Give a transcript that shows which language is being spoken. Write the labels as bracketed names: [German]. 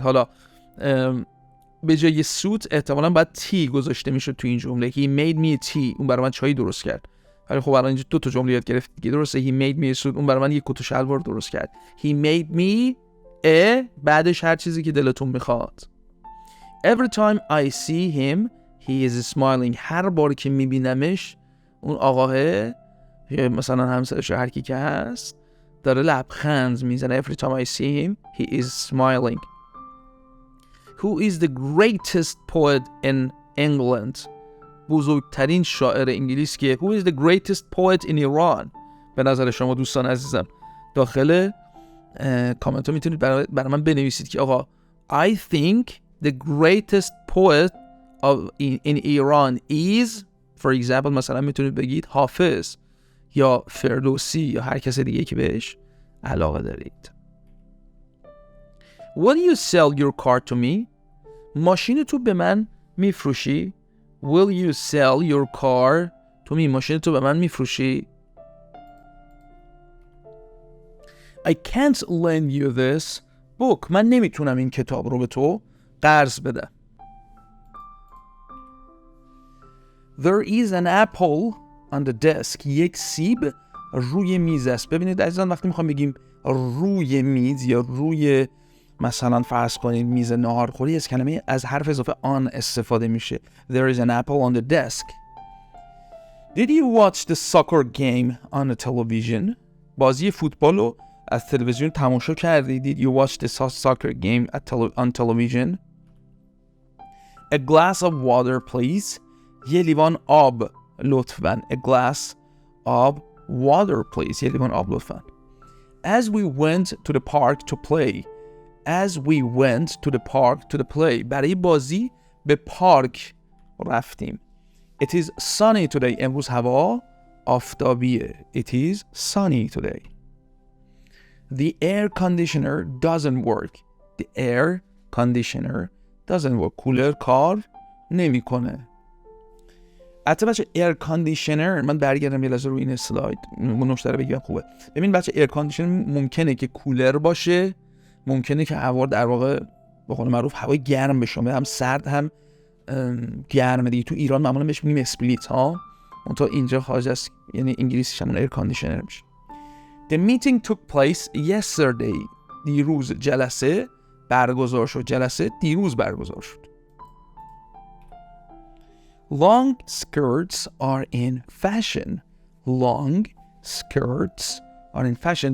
[Persian] حالا به جای سوت احتمالاً باید تی گذاشته میشه تو این جمله. [English] He made me a tea. [Persian] اون برای من چای درست کرد. ولی خب الان اینجا دو تا جمله یاد گرفت دیگه. درسته [English] he made me a suit. [Persian] اون برای من یک کت و شلوار درست کرد. [English] He made me a [Persian] بعدش هر چیزی که دلتون میخواد. [English] Every time I see him he is smiling. [Persian] هر بار که میبینمش اون آقاه مثلا همسرش هر کی که هست داره لبخند میزنه. [English] Every time I see him he is smiling. Who is the greatest poet in England? [Persian] بزرگترین شاعر انگلیس که [English] Who is the greatest poet in Iran? [Persian] به نظر شما دوستان عزیزم داخل کامنت ها میتونید برای من بنویسید که آقا [English] I think the greatest poet in Iran is for example [Persian] مثلا میتونید بگید حافظ یا فردوسی یا هر کس دیگه که بهش علاقه دارید. [English] Will you sell your car to me? [Persian] ماشین تو به من میفروشی؟ [English] Will you sell your car to me? [Persian] ماشین تو به من میفروشی؟ [English] I can't lend you this book. [Persian] من نمیتونم این کتاب رو به تو قرض بدم. [English] There is an apple on the desk. [Persian] یک سیب روی میز است. ببینید عزیزان وقتی میخوام بگیم روی میز یا روی مثلا فرض کنید میز ناهارخوری از کلمه از حرف اضافه on استفاده میشه. [English] There is an apple on the desk. Did you watch the soccer game on the television? [Persian] بازی فوتبال رو از تلویزیون تماشا کردی؟ [English] Did you watch the soccer game on television? A glass of water please. [Persian] یه لیوان آب لطفاً. [English] A glass of water please. [Persian] یه لیوان آب لطفاً. [English] As we went to the park to play. As we went to the park to the play. [Persian] برای بازی به پارک رفتیم. [English] It is sunny today. [Persian] امروز هوا آفتابیه. [English] It is sunny today. The air conditioner doesn't work. The air conditioner doesn't work. [Persian] کولر کار نمیکنه. حتی بچه ایر کاندیشنر من برگردم یه لحظه روی این اسلاید نکته رو بگم خوبه. ببین بچه ایر کاندیشنر ممکنه که کولر باشه، ممکنه که هوا در واقع به قول معروف هوای گرم بشه، هم سرد هم گرم دیگه. تو ایران معمولا بهش میگیم اسپلیت ها، اون تا اینجا خارج از یعنی انگلیسیش همون ایر کاندیشنر میشه. [English] The meeting took place yesterday. [Persian] دیروز جلسه برگزار شد. جلسه دیروز برگزار شد. [English] Long skirts are in fashion. Long skirts are in fashion.